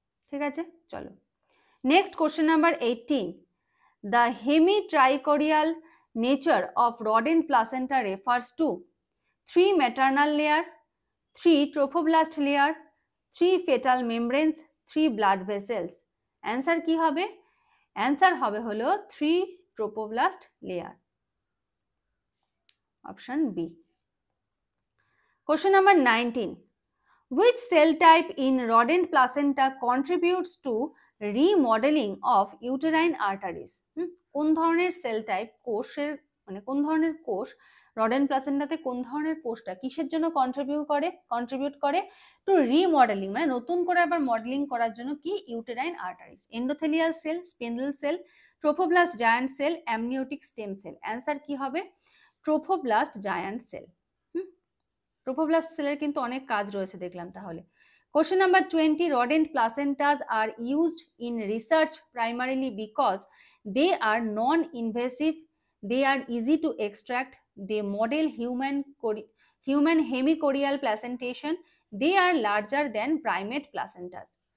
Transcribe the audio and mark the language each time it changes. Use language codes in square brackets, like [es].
[bn] ঠিক আছে, চলো [en] Next question number 18, the hemitrichorial nature of rodent placenta refers to 3 maternal layer, 3 trophoblast layer, 3 fetal membranes, 3 blood vessels। [bn] Answer কি হবে? Answer হবে হলো [en] 3 trophoblast layer, [bn] option B. [en] Question number 19, which cell type in rodent placenta contributes to remodeling of uterine arteries? [bn] কোন ধরনের sell type, কোষের মানে কোন ধরনের কোষ রডেন্ট প্লাসেন্টাতে, কোন ধরনের কোষটা কিসের জন্য কন্ট্রিবিউট করে? টু রিমডেলিং, মানে নতুন করে আবার মডেলিং করার জন্য কি? Uterine arteries. Endothelial cell, spindle sell, trophoblast giant cell, amniotic stem cell. Answer কি হবে? Trophoblast giant cell. ট্রোফোব্লাস্ট সেলের কিন্তু অনেক কাজ রয়েছে দেখলাম। তাহলে [en] Question number 20, rodent placentas are used in research primarily because they are non-invasive, they are easy to extract, they model human hemichorial placentation, they are larger than primate placentas।